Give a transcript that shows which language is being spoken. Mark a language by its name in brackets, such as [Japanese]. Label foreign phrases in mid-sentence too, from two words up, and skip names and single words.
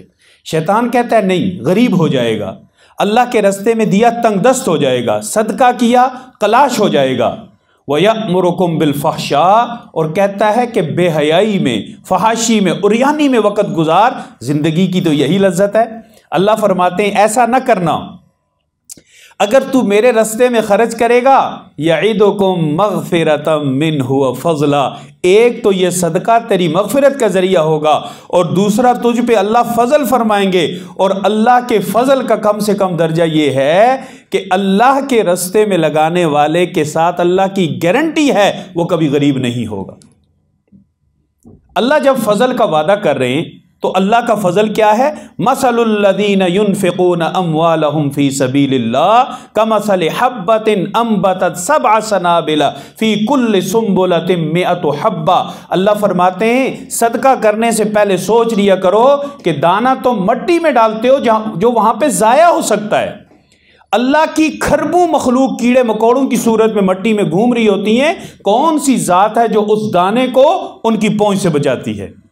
[Hindi] शैतान कहता है नहीं, गरीब हो जाएगा, अल्लाह के रास्ते में दिया तंगदस्त हो जाएगा, सदका किया कलाश हो जाएगा। [Arabic] ويأمركم بالفحشاء, [Hindi] और कहता है कि बेहयाई में, फहाशी में, उरियानी में वक़्त गुजार, ज़िंदगी की तो यही लज्जत है। अल्लाह फरमाते हैं ऐसा न करना, अगर तू मेरे रास्ते में खर्च करेगा, [Arabic] يعدكم مغفرة منه وفضلا, [Hindi] एक तो ये सदका तेरी मग़फ़िरत का ज़रिया होगा, और दूसरा तुझ पे अल्लाह फ़ज़ल फरमाएंगे। और अल्लाह के फ़ज़ल का कम से कम दर्जा ये है कि अल्लाह के रास्ते में लगाने वाले के साथ अल्लाह की गारंटी है वो कभी गरीब नहीं होगा। अल्लाह जब फ़ज़ल का वादा कर रहे हैं तो अल्लाह का फ़ज़ल क्या है? [Arabic] مثل الذين ينفقون أموالهم في سبيل الله كمثل حبة أنبتت سبع سنابل في كل سنبلة مائة حبة. [Hindi] अल्लाह फरमाते हैं सदका करने से पहले सोच लिया करो कि दाना तो मट्टी में डालते हो जो वहाँ पे ज़ाया हो सकता है। अल्लाह की खरबों मखलूक कीड़े मकोड़ों की सूरत में मट्टी में घूम रही होती हैं, कौन सी ज़ात है जो उस दाने को उनकी पहुँच से बचाती है?